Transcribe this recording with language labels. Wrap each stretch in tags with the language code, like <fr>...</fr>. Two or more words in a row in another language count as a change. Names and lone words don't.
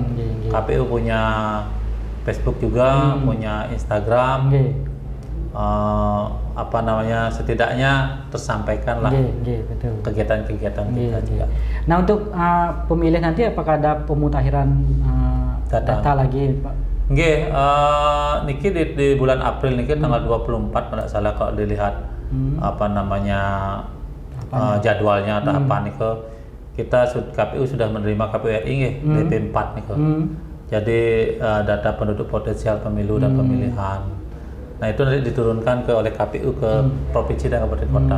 <id>KPU punya Facebook juga, punya Instagram. Setidaknya tersampaikan lah kegiatan-kegiatan kita juga. Nah untuk pemilih nanti apakah ada pemutakhiran data lagi Pak? Niki di bulan April niki tanggal 24 tidak salah kalau dilihat jadwalnya atau apa nih kita KPU sudah menerima KPU RI DP4 nih jadi data penduduk potensial pemilu dan pemilihan. Nah itu nanti diturunkan oleh KPU ke provinsi dan kabupaten kota.</id>